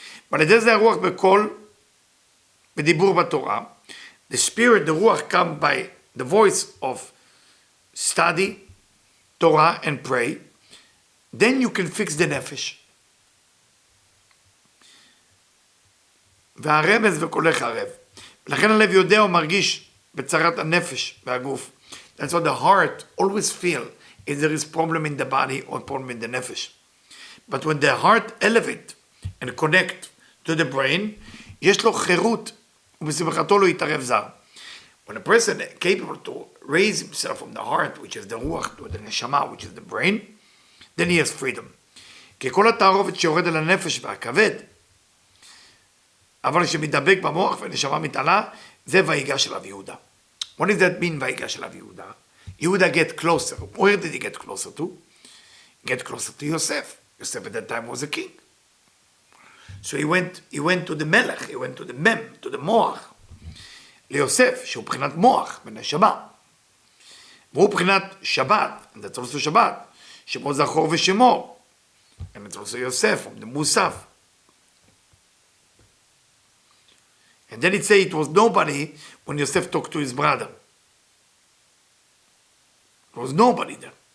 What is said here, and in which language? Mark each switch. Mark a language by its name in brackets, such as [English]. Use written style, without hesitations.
[Hebrew] אבל על ידי זה הרוח בקול, בדיבור בתורה. [English] The spirit, the ruach come by the voice of study, Torah, and pray. Then you can fix the nefesh. [Hebrew] והרמז וקולך ערב. ולכן הלב יודע ומרגיש בצרת הנפש והגוף. [English] That's what the heart always feel if there is problem in the body or problem in the nefesh. But when the heart elevate and connect to the brain, [Hebrew] יש לו חירות ובשמחתו לא יתערב זר. [English] When a person is capable to raise himself from the heart, which is the ruach, to the neshama, which is the brain, then he has freedom. [Hebrew] כי כל התערובת שיורד על הנפש והכבד, אבל שמתדבק במוח ונשמה מתעלה, זה ויגש אליו יהודה. [English] What does that mean, [Hebrew] ויגש אליו יהודה? [English] Yehuda get closer. Where did he get closer to? Get closer to Yosef. Yosef at that time was a king. So he went to the melech, he went to the mem, to the moach. [Hebrew] ליוסף, שהוא בחינת מוח, בנשמה. והוא בחינת שבת, [English] and that's also [Hebrew] שבת. שמו זכור ושמו. [English] And it's also Yosef from the Musaf. And then it say it was nobody when Yosef talked to his brother. There was nobody there.